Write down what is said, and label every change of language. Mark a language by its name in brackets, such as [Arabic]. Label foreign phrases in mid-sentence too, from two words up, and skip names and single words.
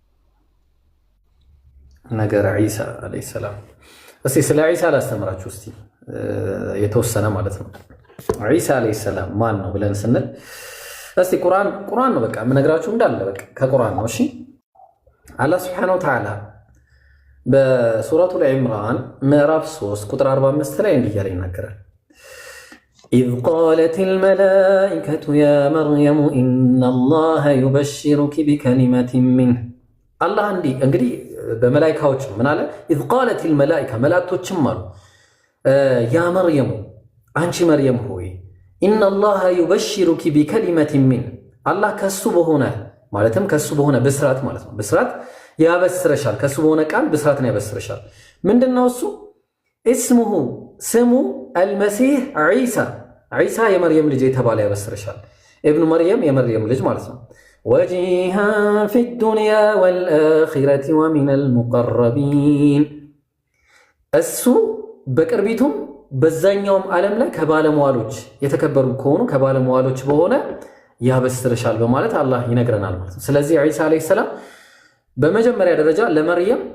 [Amharic] ነገር ዒሳ [Arabic] عليه السلام። [Amharic] እስቲ ስለ ዒሳ ላስተምራችሁ እስቲ የተወሰነ ማለት ነው። ዒሳ [Arabic] عليه السلام [Amharic] ማን ነው ብለን ስንል እስቲ ቁርአን ነው በቃ የምነግራችሁ እንዳለ በቃ ከቁርአን ነው። እሺ አላህ [Arabic] سبحانه وتعالى [Amharic] በሱረቱል ኢምራን ምዕራፍ 3 ቁጥር 45 ላይ እንዲህ እያለ ይናገራል። [Arabic] إذ قالت الملائكة يا مريم إن الله يبشرك بكلمة منه الله عندي [Amharic] እንግዲህ በመላእክቶች ምን አለ? [Arabic] إذ قالت الملائكة [Amharic] መላእክቶችም አሉ [Arabic] يا مريم [Amharic] አንቺ መርየም ሆይ [Arabic] إن الله يبشرك بكلمة منه [Amharic] አላህ ከሱ በሆነ ማለትም ከሱ በሆነ ብስራት ማለት ነው። ብስራት ያበስረሻል። ከሱ በሆነ ቃል ብስራትን ያበስረሻል። ምንድነው እሱ? اسمه ስሙ አልመሲህ ዒሳ የመርየም ልጅ የተባለ ያበስረሻል። ኢብኑ መርየም የመርየም ልጅ ማለት ነው። [Arabic] وجيها في الدنيا والآخرة ومن المقربين [Amharic] እሱ በቅርቢቱም በዛኛውም ዓለም ላይ ከባለሟሎች የተከበሩ ከሆኑ ከባለሟሎች በሆነ ያበስረሻል በማለት አላህ ይነግረናል ማለት ነው። ስለዚህ ዒሳ አለይሂ ሰላም በመጀመሪያ ደረጃ ለመርየም